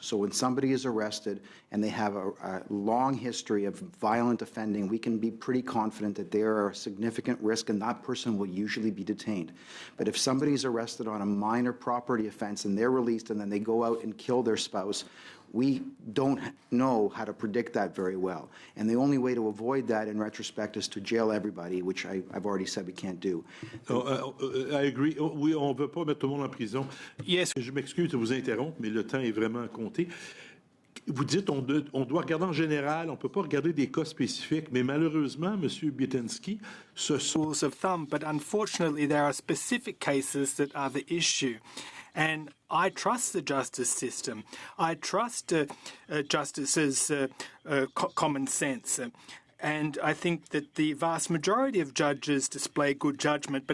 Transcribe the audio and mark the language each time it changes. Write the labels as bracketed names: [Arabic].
[English] So when somebody is arrested and they have a long history of violent offending, we can be pretty confident that they are a significant risk and that person will usually be detained. But if somebody is arrested on a minor property offense and they're released and then they go out and kill their spouse, we don't know how to predict that very well. And the only way to avoid that in retrospect is to jail everybody, which I've already said we can't do. I agree. [French] Oui, on ne veut pas mettre tout le monde en prison. [English] Yes. [French] Je m'excuse de vous interrompre, mais le temps est vraiment compté. Vous dites on doit regarder en général, on ne peut pas regarder des cas spécifiques, mais malheureusement, M. Bitensky, ce sont... [English] rules of thumb, but unfortunately there are specific cases that are the issue. And I trust the justice system. I trust justice's common sense. And I think that the vast majority of judges display good judgment.